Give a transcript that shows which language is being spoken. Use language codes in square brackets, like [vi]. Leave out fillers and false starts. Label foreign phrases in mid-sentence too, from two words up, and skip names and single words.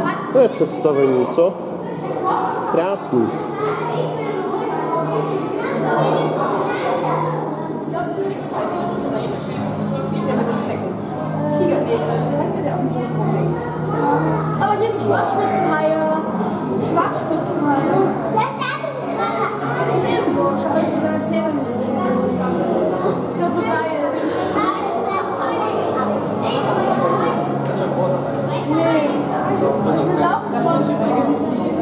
[cs] To je představení, co? Krásný. [de] Aber hier sind Schwarzspitzenhaie. Schwarzspitzenhaie. Der startet gerade. Ist irgendwo. Ich habe jetzt sogar erzählen müssen. Ist ja so geil. Nee. Das ist auch ein Schwarzspitzenhaie.